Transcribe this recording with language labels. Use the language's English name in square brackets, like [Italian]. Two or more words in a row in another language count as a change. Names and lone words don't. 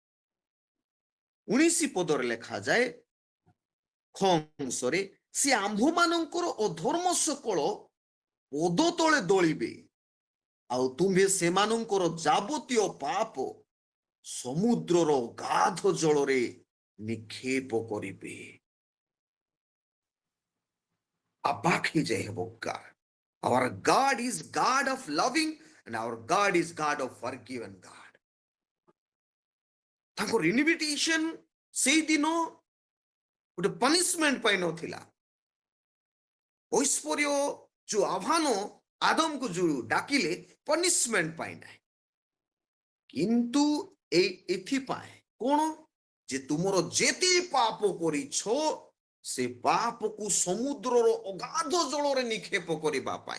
[Odia] 19 ପଦରେ ଲେଖାଯାଏ, ଖଂସରେ ସେ ଆମ୍ଭମାନଙ୍କର ଅଧର୍ମ ସକଳ ପଦ ତଳେ ଦଳିବେ, ଆଉ ତୁମ୍ଭେ ସେମାନଙ୍କର ଯାବତୀୟ ପାପ ସମୁଦ୍ରର ଗାଧ ଜଳରେ ନିକ୍ଷେପ କରିବେ। ଅବାକ୍ ହେଇଯାଏ ହେବ God. [English] Our God is God of loving and our God is God of forgiven God. [Odia] ତାଙ୍କର ଇନଭିଟେସନ ସେଇଦିନ ଗୋଟେ ପନିଶମେଣ୍ଟ ପାଇଁ ନଥିଲା, ଐଶ୍ୱର୍ଯ୍ୟ ଯୋଉ ଆହ୍ୱାନ ଆଦମକୁ ଯୋଉ ଡାକିଲେ ପନିଶମେଣ୍ଟ ପାଇଁ ନାହିଁ, କିନ୍ତୁ ଏଥିପାଇଁ କଣ ଯେ ତୁମର ଯେତେ ପାପ କରିଛ ସେ ପାପକୁ ସମୁଦ୍ରର ଅଗାଧ ଜଳରେ ନିକ୍ଷେପ କରିବା ପାଇଁ।